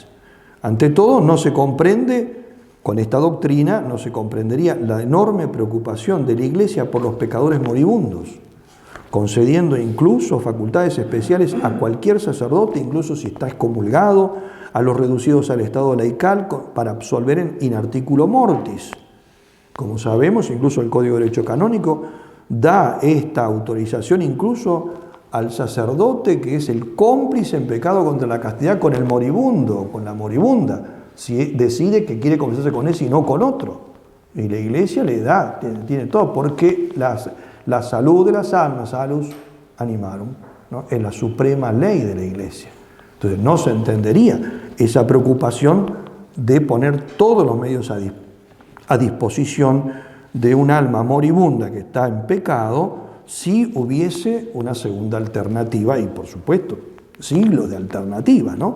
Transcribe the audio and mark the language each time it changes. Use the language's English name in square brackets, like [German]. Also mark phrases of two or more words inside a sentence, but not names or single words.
[Spanish] Ante todo, no se comprende, con esta doctrina, no se comprendería la enorme preocupación de la Iglesia por los pecadores moribundos, concediendo incluso facultades especiales a cualquier sacerdote, incluso si está excomulgado, a los reducidos al estado laical, para absolver [Latin] in articulo mortis. [Spanish] Como sabemos, incluso el Código de Derecho Canónico da esta autorización incluso al sacerdote que es el cómplice en pecado contra la castidad con el moribundo, con la moribunda, si decide que quiere confesarse con ese y no con otro. Y la Iglesia le da, tiene todo, porque la salud de las almas, [Latin] salus animarum, [Spanish] ¿no?, es la suprema ley de la Iglesia. Entonces no se entendería esa preocupación de poner todos los medios a disposición de un alma moribunda que está en pecado, si hubiese una segunda alternativa, y por supuesto, siglos de alternativa, ¿no?